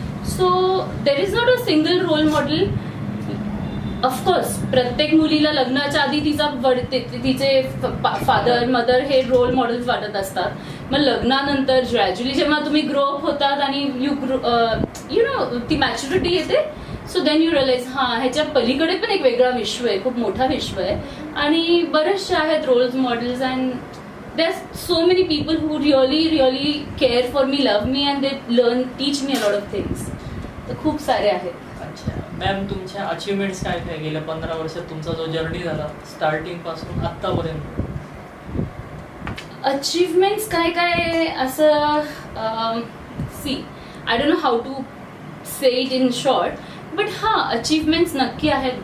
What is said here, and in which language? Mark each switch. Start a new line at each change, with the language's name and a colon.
English: So there is not a single role model.
Marathi: Of course प्रत्येक मुलीला लग्नाच्या आधी तिचे फादर मदर हे रोल मॉडेल्स वाटत असतात. मग लग्नानंतर ग्रॅज्युअली जेव्हा तुम्ही ग्रो अप होतात आणि यू नो ती मॅच्युरिटी येते,
English: so then you realise
Marathi: ह्याच्या पलीकडे पण एक वेगळा विश्व आहे, खूप मोठा विश्व आहे. आणि बरेचसे आहेत role models.
English: And there's so many people who really care for me, love me, and they teach me a lot of things.
Marathi: तर खूप सारे आहेत. अच्छा मॅम, तुमच्या अचिव्हमेंट्स काय काय गेल्या 15 वर्षात तुमचा जो जर्नी झाला स्टार्टिंग पासून आतापर्यंत?
English: achievements
Marathi: काय काय असं
English: see I don't know how to say it in short, but achievements
Marathi: नक्की आहेत.